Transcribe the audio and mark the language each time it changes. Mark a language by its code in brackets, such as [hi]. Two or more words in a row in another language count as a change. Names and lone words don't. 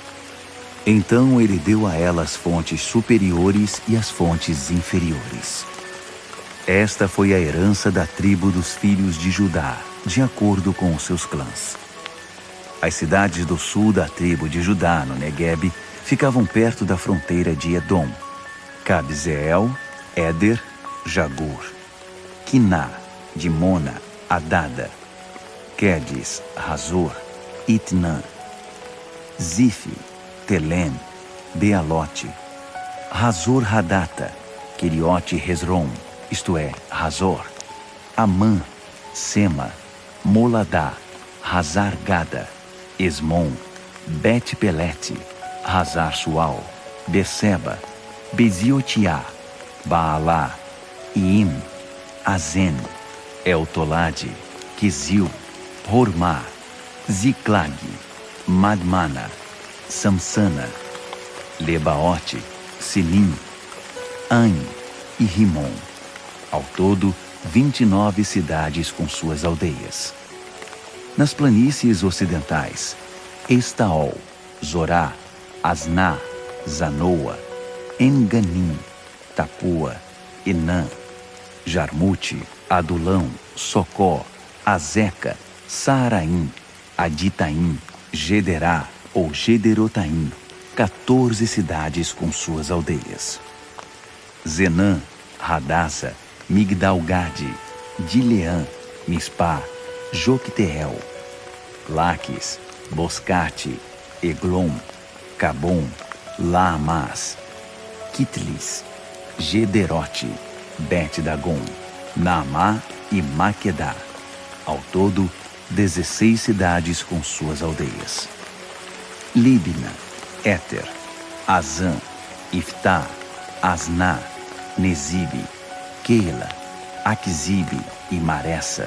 [pt] Então ele deu a ela as fontes superiores e as fontes inferiores. Esta foi a herança da tribo dos filhos de Judá, de acordo com os seus clãs. As cidades do sul da tribo de Judá, no Neguebe, ficavam perto da fronteira de Edom: Cabzeel, Éder, Jagur, Quiná, Dimona, Adada, Quedes, Razor, Itnã, Zife, Telém, Bealote, Razor Hadata, Queriote Hezron, isto é, Razor, Amã, Sema, Moladá, Hazar Gada, Esmon, Bet-Pelete, Hazar Sual, Beceba, Beziotiá, Baalá, Iim, Azen, Eltolade, Quizil, Hormá, Ziclag, Madmana, Samsana, Lebaote, Silim, Ain e Rimon. Ao todo, 29 cidades com suas aldeias. Nas planícies ocidentais, Estaol, Zorá, Asná, Zanoa, Enganim, Tapua, Enã, Jarmute, Adulão, Socó, Azeca, Saaraim, Aditaim, Gederá ou Gederotaim, 14 cidades com suas aldeias. Zenã, Hadassa, Migdal-Gade, Dileã, Mispá, Jocteel, Laques, Boscate, Eglon, Cabom, Laamás, Kitlis, Gederote, Bet-Dagon, Naamá e Maquedá. Ao todo, 16 cidades com suas aldeias. Líbina, Éter, Azã, Iftá, Asná, Nezibe, Keila, Aquisibe e Maressa.